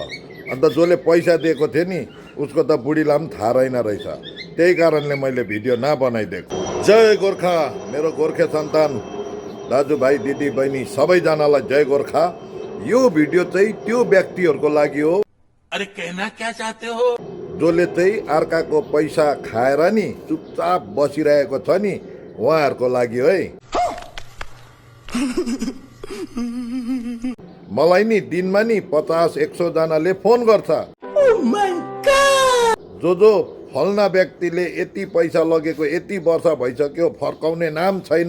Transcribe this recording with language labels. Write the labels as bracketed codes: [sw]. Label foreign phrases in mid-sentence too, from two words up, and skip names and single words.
[ne] अन्त जसले पैसा दिएको थियो नि उसको त बुढीलाई पनि थाहा रहेन रहेछ। त्यही कारणले मैले भिडियो नबनाइदिएको। जय गोर्खा, मेरो गोर्खे सन्तान दाजुभाइ दिदी बहिनी सबैजनालाई जय गोर्खा। यो भिडियो चाहिँ त्यो व्यक्तिहरूको लागि हो। [hi] अरे कहना क्या चाहते हो? [ne] जसले चाहिँ अर्काको पैसा खाएर नि चुपचाप बसिरहेको छ नि उहाँहरूको लागि है। मलाई नि दिनमा नि 50-100 जनाले फोन गर्छ। जो फल्ना व्यक्तिले यति पैसा लगेको यति वर्ष भइसक्यो फर्काउने नाम छैन।